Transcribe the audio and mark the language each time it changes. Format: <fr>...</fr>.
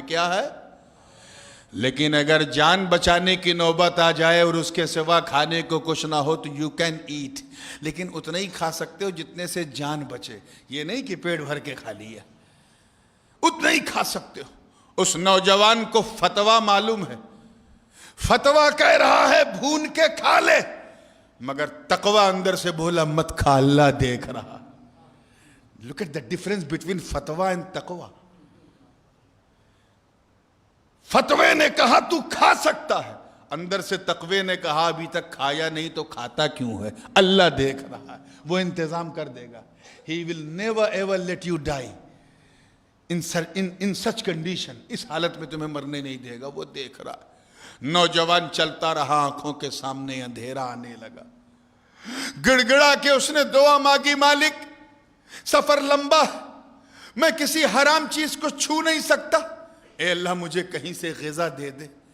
<ur>کیا ہے؟ لیکن اگر جان بچانے کی نوبت آ جائے اور اس کے سوا کھانے کو کچھ نہ ہو تو</ur> <en>you can eat,</en> <ur>لیکن اتنا ہی کھا سکتے ہو جتنے سے جان بچے. یہ نہیں کہ پیٹ بھر کے کھا لیا, اتنا ہی کھا سکتے ہو. اس نوجوان کو فتویٰ معلوم ہے. فتویٰ کہہ رہا ہے بھون کے کھا لے, مگر تقویٰ اندر سے بولا مت کھا, اللہ دیکھ رہا.</ur> <en>Look at the difference between فتویٰ and تقویٰ.</en> <ur>فتوے نے کہا تو کھا سکتا ہے, اندر سے تقوی نے کہا ابھی تک کھایا نہیں تو کھاتا کیوں ہے؟ اللہ دیکھ رہا ہے, وہ انتظام کر دے گا.</ur> <en>He will never ever let you die in such condition.</en> <ur>اس حالت میں تمہیں مرنے نہیں دے گا, وہ دیکھ رہا ہے. نوجوان چلتا رہا, آنکھوں کے سامنے اندھیرا آنے لگا. گڑ گڑا کے اس نے دعا مانگی, مالک سفر لمبا, میں کسی حرام چیز کو چھو نہیں سکتا, اے اللہ مجھے کہیں سے غذا دے دے.</ur>